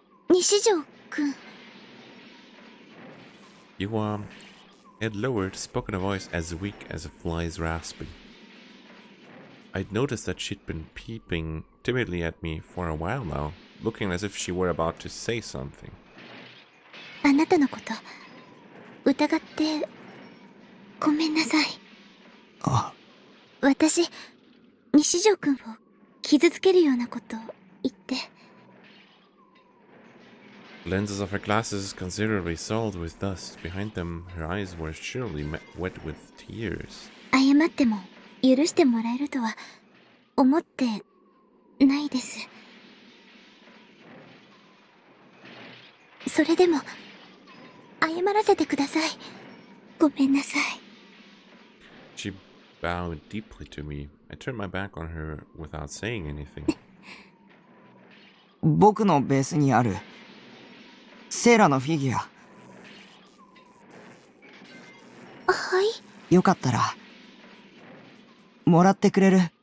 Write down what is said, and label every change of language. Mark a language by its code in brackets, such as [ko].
[ja] 西条くん。 [en] You had lowered, spoke in a voice as weak as a fly's rasping. I'd noticed that she'd been peeping timidly at me for a while now, looking as if she were about to say something. [ja] あなたのこと疑ってごめんなさい。あ、私、西条くんを傷つけるようなこと言って。 [en] The lenses of her glasses considerably soiled with dust. Behind them, her eyes were surely wet with tears. [ja] 謝っても許してもらえるとは思ってないです。それでも謝らせてください。ごめんなさい。 [en] She bowed deeply to me. I turned my back on her without saying anything. [ja] 僕のベースにあるセーラのフィギュア、はい。よかったらもらってくれる？